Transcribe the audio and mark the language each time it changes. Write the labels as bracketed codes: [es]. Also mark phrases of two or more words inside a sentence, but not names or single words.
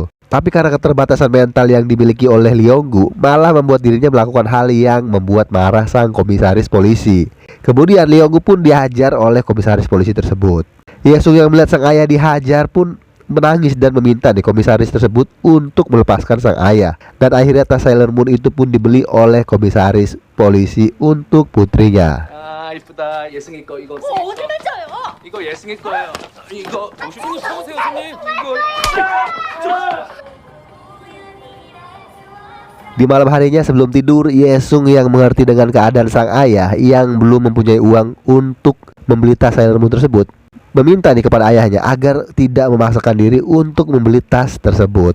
[id] Tapi karena keterbatasan mental yang dimiliki oleh Lee Yong-gu malah membuat dirinya melakukan hal yang membuat marah sang komisaris polisi. Kemudian Lee Yong-gu pun dihajar oleh komisaris polisi tersebut. Yesung yang melihat sang ayah dihajar pun menangis dan meminta nih komisaris tersebut untuk melepaskan sang ayah. Dan akhirnya tas Sailor Moon itu pun dibeli oleh komisaris polisi untuk putrinya. [ko] 이쁘다. 예승이 거 이거. 어디 맞아요? 이거 예승이 거예요. 이거 조심히 사오세요, 손님. 이거. [id] Di malam harinya sebelum tidur, Yesung yang mengerti dengan keadaan sang ayah yang belum mempunyai uang untuk membeli tas Sailor Moon tersebut, meminta nih kepada ayahnya agar tidak memaksakan diri untuk membeli tas tersebut.